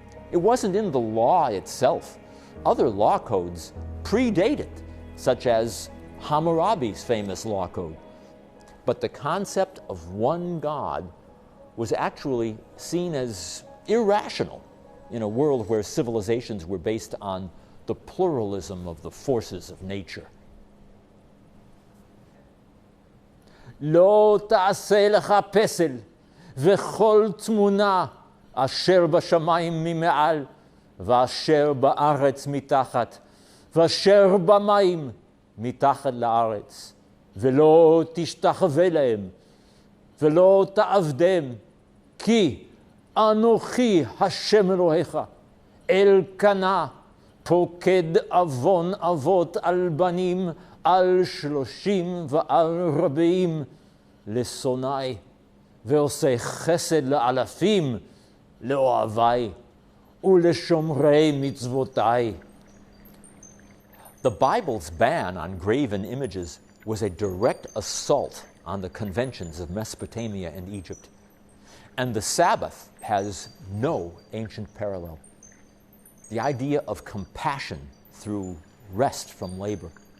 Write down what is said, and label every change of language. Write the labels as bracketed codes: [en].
[en] It wasn't in the law itself. Other law codes predate it, such as Hammurabi's famous law code. But the concept of one God was actually seen as irrational in a world where civilizations were based on the pluralism of the forces of nature. [he] לא תעשה לך פסל וכל תמונה אשר בשמיים ממעל ואשר בארץ מתחת ואשר במים מתחת לארץ ולא תשתחווה להם ולא תעבדם כי אנוכי השם אלוהיך אלקנה פוקד עוון אבות על בנים על 30 ועל רבים לשונאי ועושה חסד לאלפים לאוהבי ולשומרי מצוותיי. [en] The Bible's ban on graven images was a direct assault on the conventions of Mesopotamia and Egypt. And the Sabbath has no ancient parallel. The idea of compassion through rest from labor.